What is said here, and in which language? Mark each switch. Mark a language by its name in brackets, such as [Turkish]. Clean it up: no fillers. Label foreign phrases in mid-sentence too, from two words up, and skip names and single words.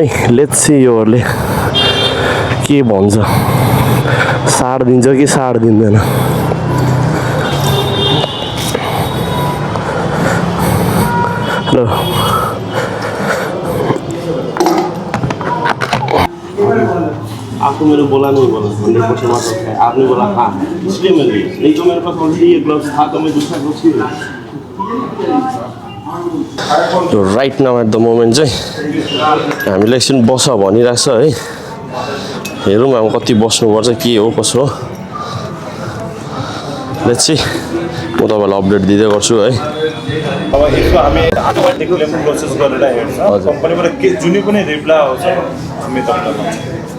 [English] let's see [Nepali] योहरूले के भन्छ, साड दिन्छ कि साड दिँदैन। [Hindi] ल आपको मेरे बोला नहीं, बोला 100% वाटर है, आपने बोला हाँ, इसलिए मैं लिया, नहीं तो मेरे पास ऑलरेडी ये ग्लव्स था, तो मैं दूसरा ग्लव्स ही लिया। [English] right now at the moment [Nepali] चाहिँ हामीले एकछिन बस भनिरहेको छ है। हेरौँ अब कति बस्नुपर्छ, के हो कसो हो। [English] let's see, [Nepali] म तपाईँलाई अपडेट दिँदै गर्छु है। अब यसमा हामी [English] automatic claim process [Nepali] गरेर हेर्छ, कम्पनीबाट के जुनै पनि रिप्लाई आउँछ हामी तपाईँलाई